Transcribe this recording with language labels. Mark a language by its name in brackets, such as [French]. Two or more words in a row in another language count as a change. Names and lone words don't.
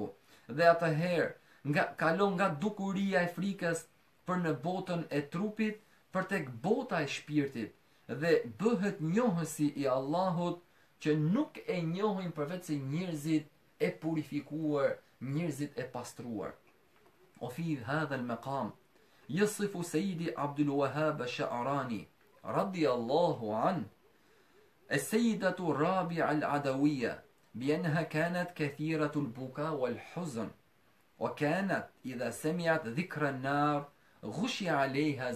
[Albanian] Dhe atëherë kalon nga dukuria e frikës për në botën e trupit për tek bota e shpirtit dhe bëhet njohësi I Allahut që nuk e njohin përveç se njerëzit e purifikuar, njerëzit e pastruar. [Arabic] وفي هذا المقام يصف سيدي عبد الوهاب الشعراني رضي الله عنه السيدة الرابعة العدوية بأنها كانت كثيرة البكاء والحزن وكانت إذا سمعت ذكر النار غشي عليها